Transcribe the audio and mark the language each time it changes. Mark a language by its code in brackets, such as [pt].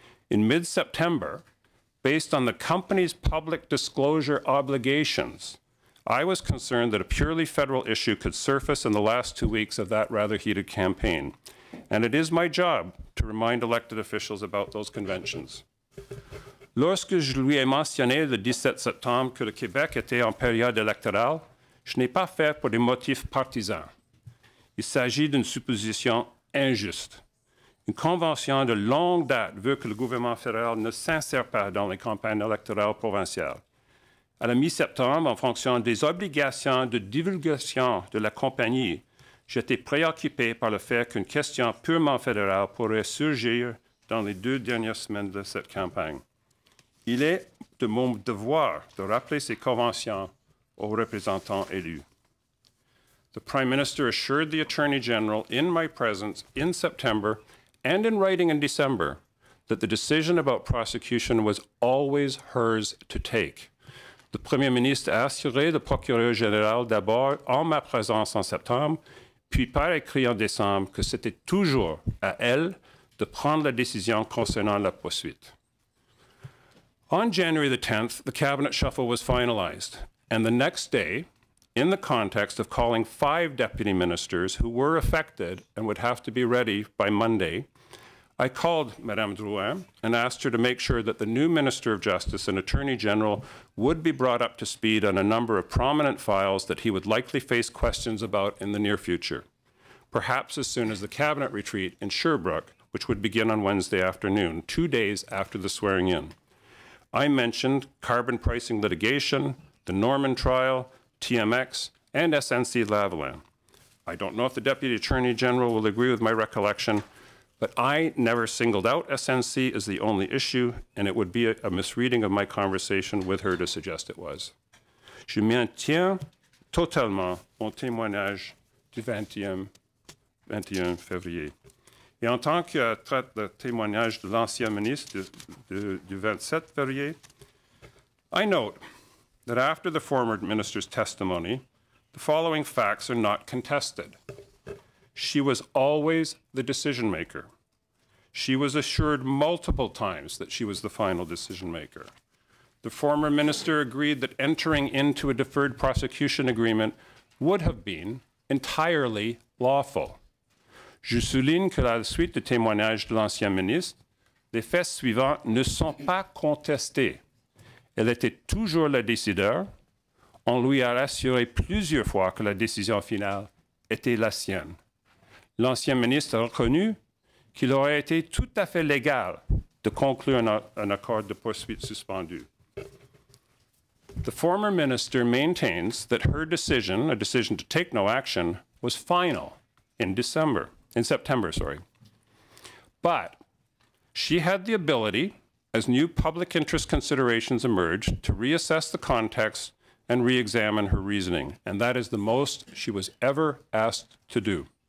[en] In mid-September, based on the company's public disclosure obligations, I was concerned that a purely federal issue could surface in the last 2 weeks of that rather heated campaign. And it is my job to remind elected officials about those conventions. [fr] Lorsque je lui ai mentionné le 17 septembre que le Québec était en période électorale, je n'ai pas fait pour des motifs partisans. Il s'agit d'une supposition injuste. Une convention de longue date veut que le gouvernement fédéral ne s'insère pas dans les campagnes électorales provinciales. À la mi-septembre, en fonction des obligations de divulgation de la compagnie, j'étais préoccupé par le fait qu'une question purement fédérale pourrait surgir dans les 2 dernières semaines de cette campagne. Il est de mon devoir de rappeler ces conventions aux représentants élus. [en] The Prime Minister assured the Attorney General in my presence in September and in writing in December that the decision about prosecution was always hers to take. [fr] Le Premier ministre a assuré le procureur général d'abord en ma présence en septembre, puis par écrit en décembre que c'était toujours à elle de prendre la décision concernant la poursuite. [en] On January the 10th, the cabinet shuffle was finalized, and the next day, in the context of calling 5 deputy ministers who were affected and would have to be ready by Monday, I called Madame Drouin and asked her to make sure that the new Minister of Justice and Attorney General would be brought up to speed on a number of prominent files that he would likely face questions about in the near future, perhaps as soon as the cabinet retreat in Sherbrooke, which would begin on Wednesday afternoon, 2 days after the swearing-in. I mentioned carbon pricing litigation, the Norman trial, TMX, and SNC-Lavalin. I don't know if the Deputy Attorney General will agree with my recollection, but I never singled out SNC as the only issue, and it would be a misreading of my conversation with her to suggest it was. [fr] Je maintiens totalement mon témoignage du 21 février. [en] Et en tant que traite le témoignage de l'ancien ministre du 27 février, I note that after the former minister's testimony, the following facts are not contested. She was always the decision maker. She was assured multiple times that she was the final decision maker. The former minister agreed that entering into a deferred prosecution agreement would have been entirely lawful. [fr] Je souligne que à la suite du témoignage de l'ancien ministre, les faits suivants ne sont pas contestés. Elle était toujours le décideur. On lui a rassuré plusieurs fois que la décision finale était la sienne. L'ancien ministre a reconnu qu'il aurait été tout à fait légal de conclure un accord de poursuite suspendu. [en] The former minister maintains that her decision, a decision to take no action, was final in September. But she had the ability, as new public interest considerations emerged, to reassess the context and re-examine her reasoning, and that is the most she was ever asked to do.